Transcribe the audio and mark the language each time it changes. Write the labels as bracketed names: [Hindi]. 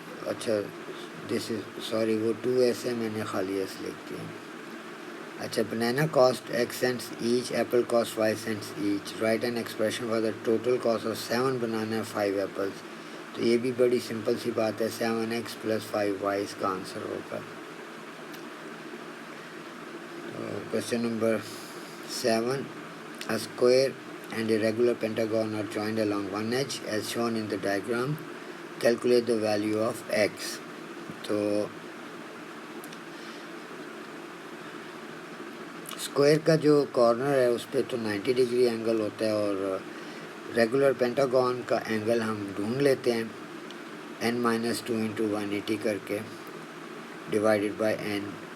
[Urdu] اچھا [English] this is sorry [Urdu] وہ 2S ہے، میں نے خالی S لکھ دیا. [English] اچھا banana cost X cents each, apple cost Y cents each. Write an expression for the total cost of 7 banana 5 apples. [Urdu] تو یہ بھی بڑی سمپل سی بات ہے، 7x + 5y اس کا آنسر ہوگا. [English] Question number 7 A square and a regular pentagon are joined along one edge as shown in the diagram. Calculate the value of x. [Urdu] تو square کا جو کارنر ہے اس پہ تو 90 ڈگری اینگل ہوتا ہے، اور ریگولر پینٹاگون کا اینگل ہم ڈھونڈ لیتے ہیں n - 2 × 180 کر کے ڈیوائڈیڈ بائی n.